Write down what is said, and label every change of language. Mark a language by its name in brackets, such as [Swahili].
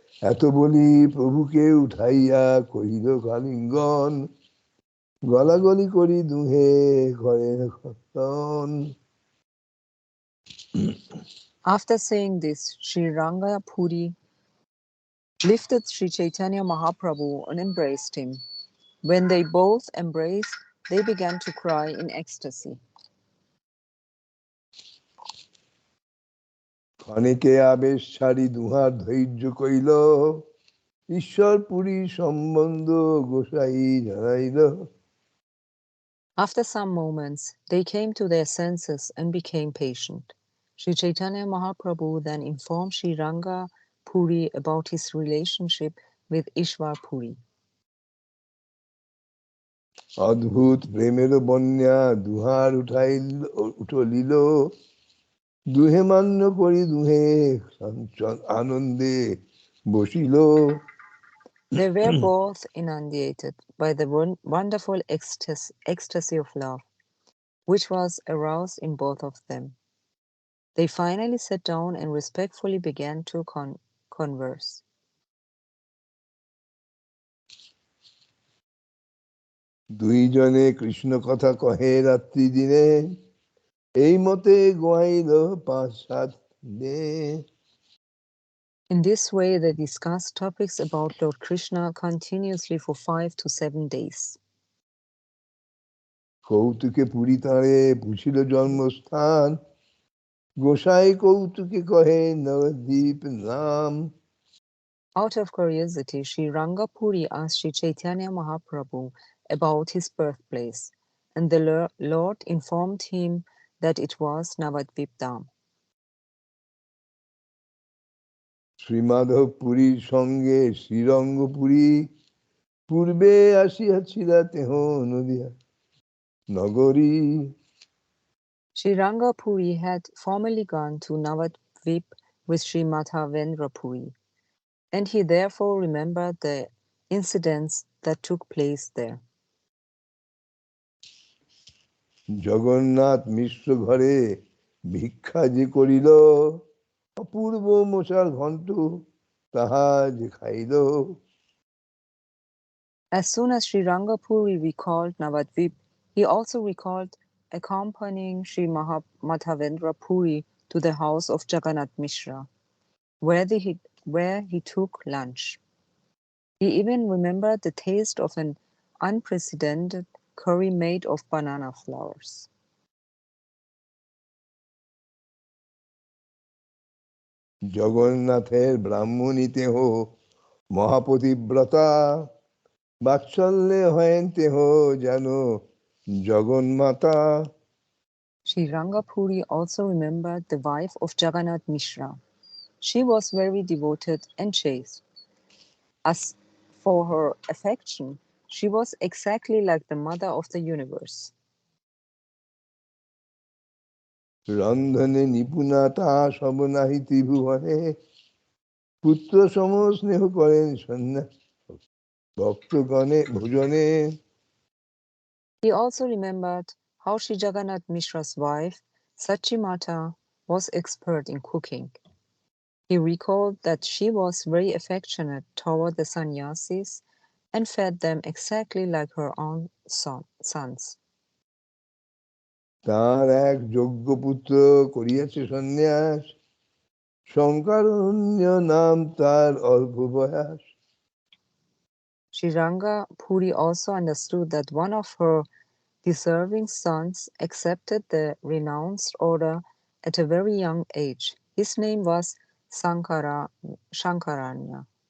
[Bangla] এত বলি প্রভুকে উঠাইয়া কহিল কালিঙ্গন গলাগলি করি দুহে ঘরে খতন. [English] After saying this, Sri Rangapuri lifted Sri Chaitanya Mahaprabhu and embraced him. When they both embraced, they began to cry in ecstasy. [Bangla] ক্ষণিকে আবেশ ছাড়ি দুহার ধৈর্য কইল ঈশ্বর পুরী সম্বন্ধ গোসাই জানাইল. [English] After some moments, they came to their senses and became patient. Sri Chaitanya Mahaprabhu then informed Sri Ranga Puri about his relationship with Ishwar Puri. [Bangla] অদ্ভুত প্রেমের বন্যা দুহার উঠলিল দুহে মান্য করি দুহে আনন্দে বসিল. [English] They were both inundated by the wonderful ecstasy of love, which was aroused in both of them. They finally sat down and respectfully began to converse. [Bangla] দুইজনে কৃষ্ণ কথা কহে রাত্রি দিনে এই মতে গোয়াইল 5-7 দিনে. [English] In this way, they discussed topics about Lord Krishna continuously for 5 to 7 days. [Bangla] কৌতুকে Puri তাঁরে পুছিল জন্মস্থান গোসাই কৌতুকে কহে নবদ্বীপ নাম. [English] Out of curiosity, Sri Rangapuri asked Sri Chaitanya Mahaprabhu about his birthplace, and the Lord informed him that it was Navadvip Dham. [Bangla] Srimadhab পুরীর সঙ্গে শ্রীরঙ্গপুরী পূর্বে আসিয়াছিলা তেহ নদিয়া নগরী. [English] Sri Rangapuri had formerly gone to Navadvip with Sri Madhavendra Puri, and he therefore remembered the incidents that took place there. [Bangla] Jagannath মিশ্র ঘরে ভিক্ষা যে করিল অপূর্ব মশাল ঘণ্ট তাহা যে খাইল. [English] As soon as Sri Rangapuri recalled Navadvip, he also recalled accompanying Sri Madhavendra Puri to the house of Jagannath Mishra, where he took lunch. He even remembered the taste of an unprecedented curry made of banana flowers. [Bangla] জগন্নাথের ব্রাহ্মণী তেহ মহাপতিব্রতা বাৎসল্যে হয়েন তেহ যেন জগন্মাতা। [English] Sri Rangapuri also remembered the wife of Jagannath Mishra. She was very devoted and chaste. As for her affection, she was exactly like the mother of the universe. [Bangla] রন্ধনে নিপুণতা সবনাহি ত্রিভুবনে, পুত্র সম স্নেহ করেন সন্ন্যাস ভক্তগণে ভোজনে। [English] He also remembered how Sri Jagannath Mishra's wife, Sachimata, was expert in cooking. He recalled that she was very affectionate toward the sannyasis and fed them exactly like her own sons. [Bangla] তার এক যোগ্য পুত্র করিয়াছে সন্ন্যাস, শঙ্করণ্য নাম তার অল্প বয়স। [English] Sri Rangapuri also understood that one of her deserving sons accepted the renounced order at a very young age. His name was Shankaranya.